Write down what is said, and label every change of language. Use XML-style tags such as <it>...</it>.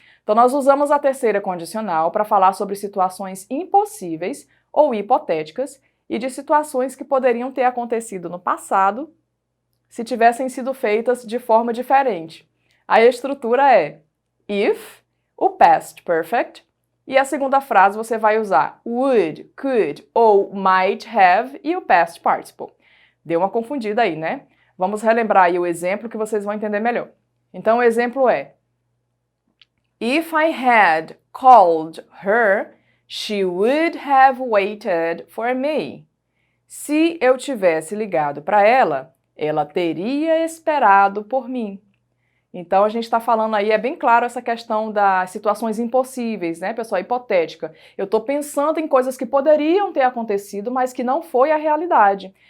<pt>Então, nós usamos a terceira condicional para falar sobre situações impossíveis ou hipotéticas e de situações que poderiam ter acontecido no passado se tivessem sido feitas de forma diferente. A estrutura é if, o past perfect, e a segunda frase você vai usar would, could ou might have e o past participle. Deu uma confundida aí, né? Vamos relembrar aí o exemplo que vocês vão entender melhor. Então, o exemplo é</pt> <en>If I had called her, she would have waited for me.</en> <pt>Se eu tivesse ligado para ela, ela teria esperado por mim. Então, a gente está falando aí, é bem claro essa questão das situações impossíveis, né, pessoal, hipotética. Eu estou pensando em coisas que poderiam ter acontecido, mas que não foi a realidade.</pt>